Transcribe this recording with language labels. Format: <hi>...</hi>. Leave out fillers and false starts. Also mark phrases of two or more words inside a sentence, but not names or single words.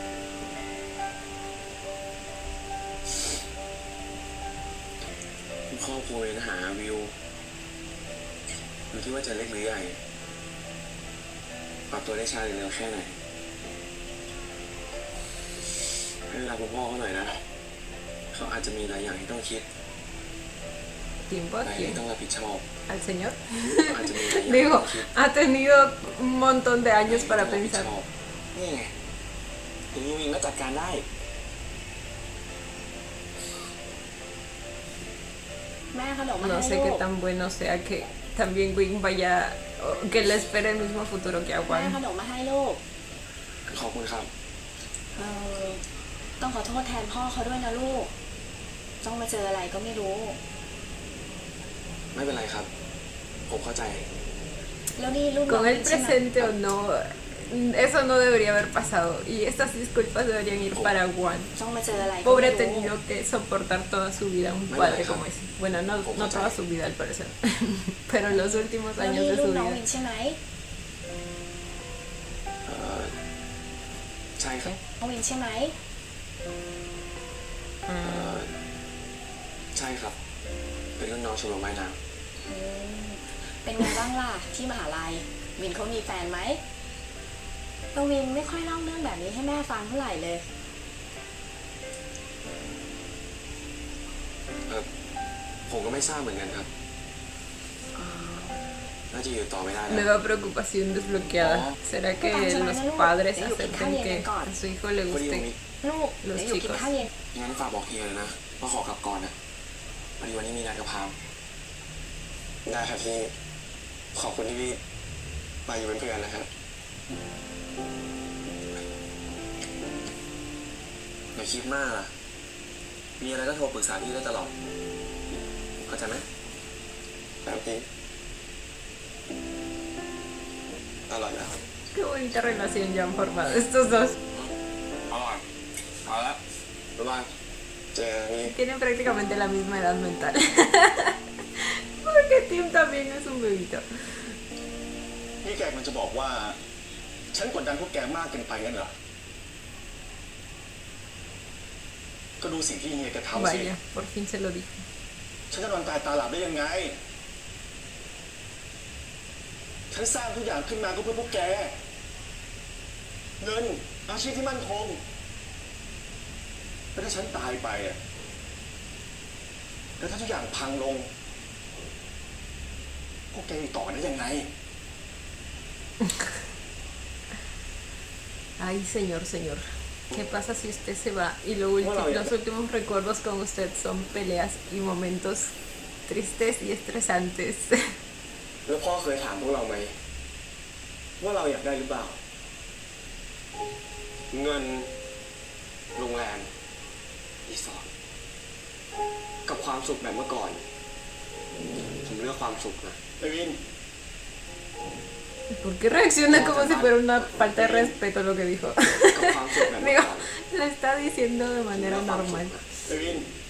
<th>ครอบครัวเองหาวิวอยู่ที่ว่าจะเล็กหรือใหญ่ปรับตัวได้ช้าหรือเร็วแค่ไหนให้เวลาคุณพ่อเขาหน่อยนะเขาอาจจะมีหลายอย่างที่ต้องคิด</th> <es>¿Tiempo</es> <th>หลาย</th> <es>a</es> <th>อย่าง</th> <es>quién?</es> <th>ที่ต้องรับผิดชอบ</th> <es>¿Al señor?</es> <th>เขาอาจจะมีหลายอย่างที่</th> <es>Digo,</es> <th>ต้องคิด</th> <es>ha tenido un montón de años para</es> <th>หลายอย่างที่</th> <es>pensar.</es> <th>ต้องรับผิดชอบนี่ไงอย่างนี้วิงก็จัดการได้ แม่ขนมมา</th> <es>No</es> <th>ให้</th> <es>sé</es> <th>ลู</th> <es>qué</es> <th>ก</th> <es>tan bueno sea que también Wing vaya, o que le espere el mismo futuro que</es> <th>แม่ข</th> <es>Aguan.</es> <th>นมมาให้ลูก ขอบคุณครับ ต้องขอโทษแทนพ่อเขาด้วยนะลูก ต้องมาเจออะไรก็ไม่รู้ ไม่เป็นไรครับ ผมเข้าใจ แล้วนี่ลูกน้อง</th> <es>Con el</es> <th>ใช่ไหม</th> <es>presente o no, eso no debería haber pasado. Y estas disculpas deberían ir para Aguan.</es> <th>ต้องมาเจออะไรก็</th> <es>Pobre</es> <th>ไม่</th> <es>ha</es> <th>รู้</th> <es>tenido que soportar toda su vida un Bueno, padre deja. como ese. Bueno, no toda su vida al parecer, pero los últimos</es> <th>แล้ว</th> <es>años</es> <th>นี่</th> <es>de</es> <th>ลู</th> <es>su</es> <th>กน้อง</th> <es>vida.</es> <th>วินใช่ไหม ใช่ครับ น้องวินใช่ไหม ใช่ครับ เป็นรุ่นน้องชมรมว่ายน้ เป็นไงบ้างล่ะที่มหาลัยวินเขามีแฟนไหมตัววินไม่ค่อยเล่าเรื่องแบบนี้ให้แม่ฟังเท่าไหร่เลย ำผมก็ไม่ทราบเหมือนกันครับ น่าจะอยู่ต่อไม่ได้แล้ว</th> <es>Nueva preocupación desbloqueada. ¿Será que los padres acepten que a su hijo le</es> <th>พอดีผม</th> <es>guste</es> <th>มี ลูกเดี๋ยวอยู่กินข้าวเย็น งั้นฝากบอกเฮียเลยนะว่าขอกลับก่อนนะพอดีวันนี้มีนัดกับพาม ได้ครับพี่ ขอบคุณที่พี่มาอยู่เป็นเพื่อนนะครับ อย่าคิดมากล่ะ มีอะไรก็โทรปรึกษาพี่ได้ตลอด เข้าใจไหม ครับพี่ อร่อยนะครับ</th> <es>Qué bonita relación ya han formado estos dos.</es> <th>อร่อยเอาละบ๊ายบาย เจอกันพี่</th> <es>Tienen prácticamente la misma edad mental. Porque Tim también es un bebito.</es> <th>นี่แกมันจะบอกว่า ฉันกดดันพวกแกมากเกินไปงั้นเหรอ ก็ดูสิ่งที่เฮียแกทำสิ</th> <es>Vaya, por fin se lo dijo.</es> <th>ฉันจะนอนตายตาหลับได้ยังไง ฉันสร้างทุกอย่างขึ้นมาก็เพื่อพวกแก เงินอาชีพที่มั่นคงแล้วถ้าฉันตายไปอ่ะแล้วถ้าทุกอย่างพังลง พวกแกอยู่ต่อได้ยังไง</th> <es>Ay, señor. ¿Qué pasa si usted se va y los últimos recuerdos con usted son peleas y momentos tristes y estresantes?</es> <th>แล้วพ่อเคยถามพวกเราไหม ว่าเราอยากได้หรือเปล่า เงิน โรงแรมรีสอร์ทกับความสุขแบบเมื่อก่อน ผมเลือกความสุขนะ ไอวิน</th> <es>¿Por qué reacciona como si fuera una falta de respeto lo que dijo?</es> <th>กับความสุขแบบเมื่อ</th> <es>Digo,</es> <th>ก่อน</th> <es>lo está diciendo de</es> <th>ผม</th> <es>manera</es> <th>เลือกความสุข</th> <es>normal.</es> <th>นะ ไอวิน</th>